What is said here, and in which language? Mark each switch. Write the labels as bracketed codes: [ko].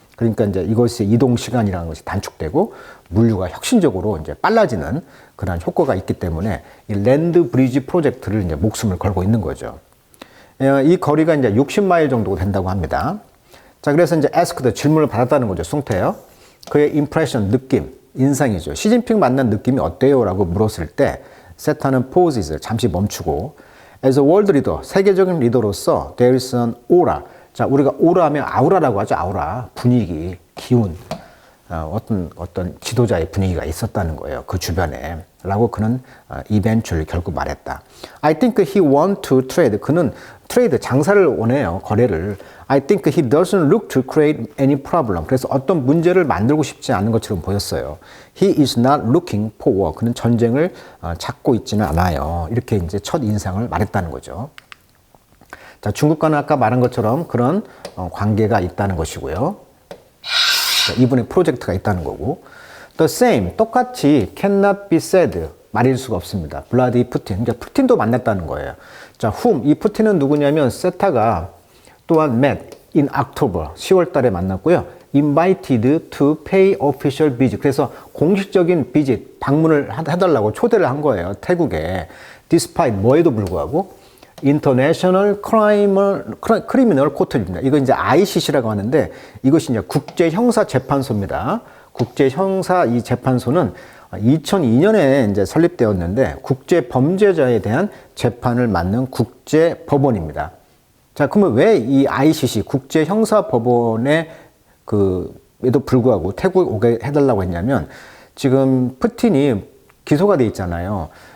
[ko] 그러니까 이제 이것이 이동 시간이라는 것이 단축되고 물류가 혁신적으로 이제 빨라지는 그런 효과가 있기 때문에 이 랜드 브리지 프로젝트를 이제 목숨을 걸고 있는 거죠. 이 거리가 이제 60마일 정도 된다고 합니다. 자, 그래서 이제 [en] asked [ko] 질문을 받았다는 거죠. 숭태요. 그의 [en] impression [ko] 느낌, 인상이죠. 시진핑 만난 느낌이 어때요? 라고 물었을 때 세타는 [en] pauses [ko] 잠시 멈추고 [en] as a world leader, [ko] 세계적인 리더로서 [en] there is an aura. [ko] 자, 우리가 오라 하면 아우라라고 하죠. 아우라, 분위기, 기운. 어떤 지도자의 분위기가 있었다는 거예요. 그 주변에. 라고 그는 [en] eventually [ko] 결국 말했다. [en] I think he want to trade. [ko] 그는 트레이드, 장사를 원해요. 거래를. [en] I think he doesn't look to create any problem. [ko] 그래서 어떤 문제를 만들고 싶지 않은 것처럼 보였어요. [en] He is not looking for war. [ko] 그는 전쟁을 찾고 있지는 않아요. 이렇게 이제 첫 인상을 말했다는 거죠. 자, 중국과는 아까 말한 것처럼 그런 관계가 있다는 것이고요. 자, 이분의 프로젝트가 있다는 거고. [en] The same, [ko] 똑같이 [en] cannot be said. [ko] 말일 수가 없습니다. 블라디 푸틴. 그러니까 푸틴도 만났다는 거예요. 자, [en] whom. [ko] 이 푸틴은 누구냐면 세타가 또한 [en] met in October. [ko] 10월 달에 만났고요. [en] invited to pay official visit. [ko] 그래서 공식적인 비짓, 방문을 해달라고 초대를 한 거예요. 태국에. [en] despite [ko] 뭐에도 불구하고 [en] International Criminal Court입니다. [ko] 이거 이제 ICC라고 하는데 이것이 이제 국제형사재판소입니다. 국제형사 이 재판소는 2002년에 이제 설립되었는데 국제 범죄자에 대한 재판을 맡는 국제 법원입니다. 자, 그러면 왜 이 ICC 국제 형사 법원에 에도 불구하고 태국에 오게 해달라고 했냐면 지금 푸틴이 기소가 돼 있잖아요.